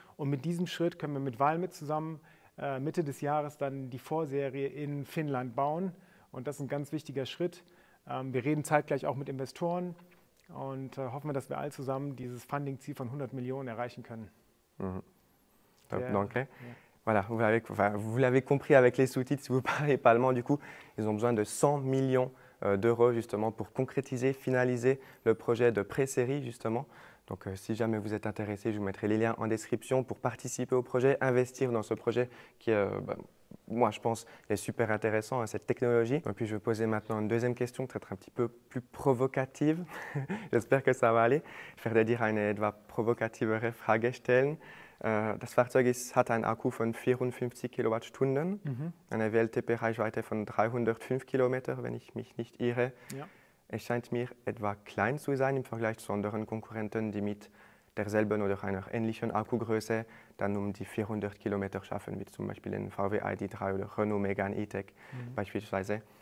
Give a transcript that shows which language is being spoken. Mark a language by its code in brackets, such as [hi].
[de] Und mit diesem Schritt können wir mit Valmet zusammen Mitte des Jahres dann die Vorserie in Finnland bauen. Und das ist ein ganz wichtiger Schritt. Wir reden zeitgleich auch mit Investoren und hoffen, dass wir alle zusammen dieses Funding-Ziel von 100 Millionen erreichen können. [fr] Donc, voilà, vous l'avez compris avec les sous-titres, si vous parlez pas allemand, du coup, ils ont besoin de 100 millions d'euros justement pour concrétiser, finaliser le projet de pré-série justement. Donc si jamais vous êtes intéressé, je vous mettrai les liens en description pour participer au projet, investir dans ce projet qui est, moi je pense, est super intéressant, cette technologie. Et puis je vais poser maintenant une deuxième question, peut-être un petit peu plus provocative. J'espère que ça va aller. [de] Ich werde dir eine etwas provokativere Frage stellen. Das Fahrzeug hat einen Akku von 54 Kilowattstunden, eine WLTP-Reichweite von 305 Kilometer, wenn ich mich nicht irre. Ja. Es scheint mir etwa klein zu sein im Vergleich zu anderen Konkurrenten, die mit derselben oder einer ähnlichen Akkugröße dann die 400 Kilometer schaffen, wie zum Beispiel den VW ID.3 oder Renault Megane E-Tech beispielsweise.